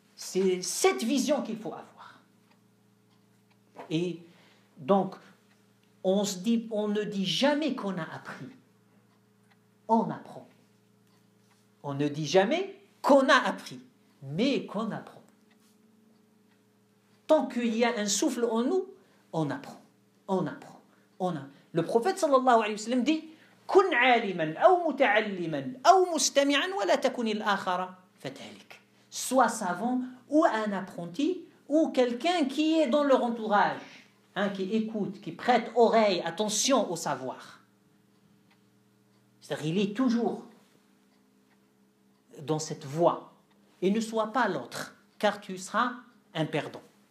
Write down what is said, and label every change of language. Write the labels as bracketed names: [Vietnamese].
[French] C'est cette vision qu'il faut avoir. Et donc, on ne dit jamais qu'on a appris. On apprend. On ne dit jamais qu'on a appris, mais qu'on apprend. Tant qu'il y a un souffle en nous, on apprend. On apprend. Le prophète sallallahu alayhi wa sallam dit [Arabic] كن عالما أو متعلما أو مستمعا ولا تكن الآخر فتهلك. [French] Soit savant ou un apprenti ou quelqu'un qui est dans leur entourage, qui écoute, qui prête oreille, attention au savoir. C'est-à-dire il est toujours dans cette voie et ne sois pas l'autre, car tu seras un perdant.